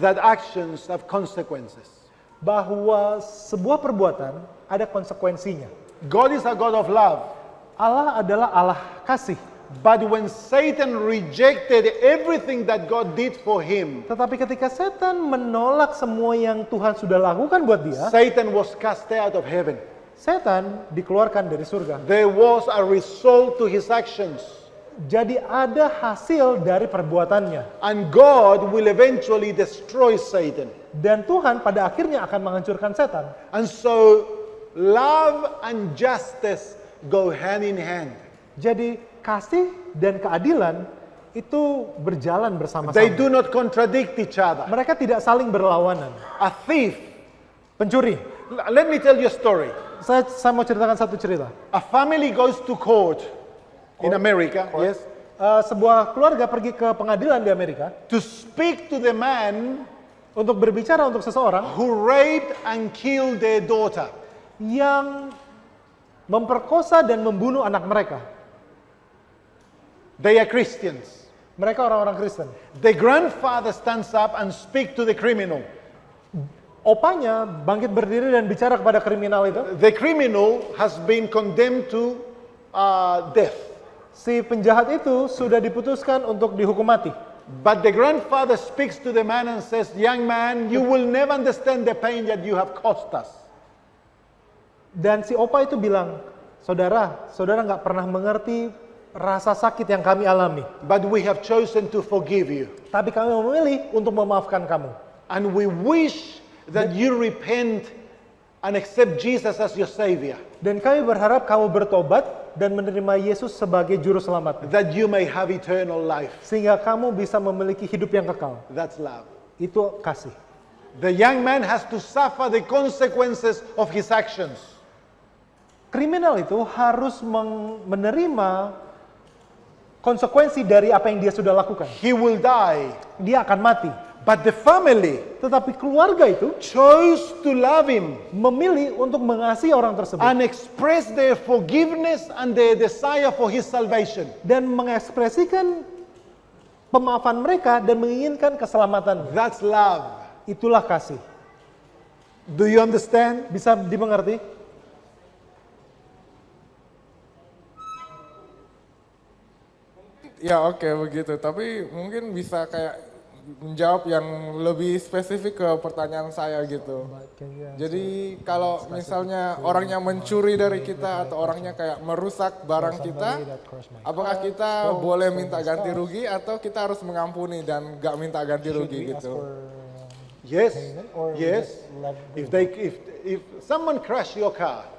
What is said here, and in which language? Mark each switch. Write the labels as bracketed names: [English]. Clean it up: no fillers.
[English] that actions have consequences. [Indonesian] bahwa sebuah perbuatan ada konsekuensinya. [English] God is a God of love. [Indonesian] Allah adalah Allah kasih. [English] But when Satan rejected everything that God did for him, [Indonesian] Tetapi ketika setan menolak semua yang Tuhan sudah lakukan buat dia, [English] Satan was cast out of heaven. [Indonesian] setan dikeluarkan dari surga. [English] There was a result to his actions. [Indonesian] Jadi ada hasil dari perbuatannya. [English] And God will eventually destroy Satan. [Indonesian] Dan Tuhan pada akhirnya akan menghancurkan setan. [English] And so, love and justice go hand in hand. [Indonesian] Jadi kasih dan keadilan itu berjalan bersama-sama. [English] They do not contradict each other. [Indonesian] Mereka tidak saling berlawanan. [English] A thief, [Indonesian] Pencuri. [English] let me tell you a story. [Indonesian] Saya mau ceritakan satu cerita. [English] A family goes to court in America, yes, [Indonesian] sebuah keluarga pergi ke pengadilan di Amerika [English] to speak to the man [Indonesian] untuk berbicara untuk seseorang [English] who raped and killed their daughter. [Indonesian] yang memperkosa dan membunuh anak mereka. [English] They are Christians. [Indonesian] Mereka orang-orang Kristen. [English] The grandfather stands up and speaks to the criminal. [Indonesian] Opanya bangkit berdiri dan bicara kepada kriminal itu. [English] The criminal has been condemned to death. [Indonesian] Si penjahat itu sudah diputuskan untuk dihukum mati. [English] But the grandfather speaks to the man and says, young man, you will never understand the pain that you have caused us. [Indonesian] Dan si opa itu bilang, saudara nggak pernah mengerti rasa sakit yang kami alami. [English] But we have chosen to forgive you. [Indonesian] Tapi kami memilih untuk memaafkan kamu. [English] And we wish that you repent and accept Jesus as your Savior. [Indonesian] Dan kami berharap kamu bertobat dan menerima Yesus sebagai juru selamat. [English] That you may have eternal life. [Indonesian] Sehingga kamu bisa memiliki hidup yang kekal. [English] That's love. [Indonesian] Itu kasih. [English] The young man has to suffer the consequences of his actions. [Indonesian] Kriminal itu harus menerima konsekuensi dari apa yang dia sudah lakukan. [English] He will die. [Indonesian] Dia akan mati. [English] But the family [Indonesian] Tetapi keluarga itu [English] chose to love him [Indonesian] memilih untuk mengasihi orang tersebut. [English] and express their forgiveness and their desire for his salvation. [Indonesian] Dan mengekspresikan pemaafan mereka dan menginginkan keselamatan. [English] That's love. [Indonesian] Itulah kasih. [English] Do you understand? [Indonesian] Bisa dimengerti? Ya oke begitu, tapi mungkin bisa kayak menjawab yang lebih spesifik ke pertanyaan saya gitu. Jadi kalau misalnya orangnya mencuri dari kita atau orangnya kayak merusak barang kita, apakah kita boleh minta ganti rugi atau kita harus mengampuni dan gak minta ganti rugi gitu? [English] Yes. Yes. If someone crash your car